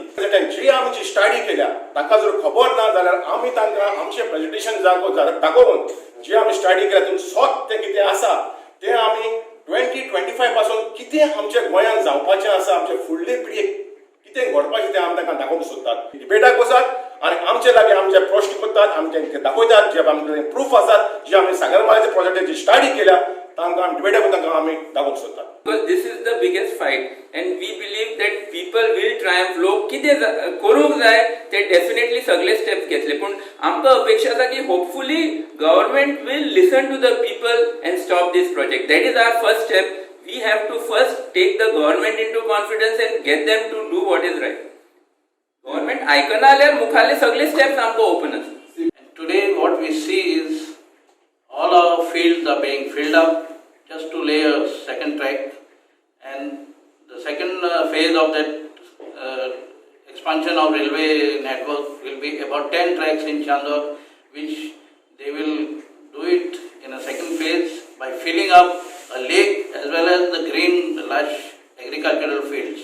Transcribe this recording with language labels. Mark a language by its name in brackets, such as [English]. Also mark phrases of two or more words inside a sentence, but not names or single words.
[Konkani] जी आमची स्टडी केल्या ताका जर खबर ना जाल्यार आमी तांकां आमचे प्रेजेंटेशन दाखोवन जी आमी स्टडी केल्या तातूंत स्वत तें कितें आसा तें आमी 2025 पासून कितें आमच्या गोंयांत जावपाचें आसा आमच्या फुडले पिळगेक कितें घडपाचें तें आमी तांकां दाखोवंक सोदतात. डिबेटाक बसात आनी आमचे लागीं आमचे प्रश्न करतात आमचे दाखयतात जे आमचे प्रूफ आसात जे आमी सागरमाळेच्या प्रोजेक्टाची स्टडी केल्या तांकां आमी डिबेटाक तांकां आमी दाखोवंक सोदतात. [English] Because this is the biggest fight and we believe that people will triumph. [Konkani] लोक कितें करूंक जाय ते डेफिनेटली सगळे स्टेप्स घेतले पूण आमकां अपेक्षा आसा की [English] hopefully government will listen to the people and stop this project. That is our first step. We have to first take the government into confidence and get them to do what is right. [Konkani] गव्हर्नमेंट आयकना जाल्यार मुखाल्ले सगळे स्टेप्स आमकां ओपन आसा. [English] Today what we see is all our fields are being filled up just to lay a second track, and the second phase of that expansion of railway network will be about 10 tracks in Chandor, which they will do it in a second phase by filling up a lake as well as the green lush agricultural fields.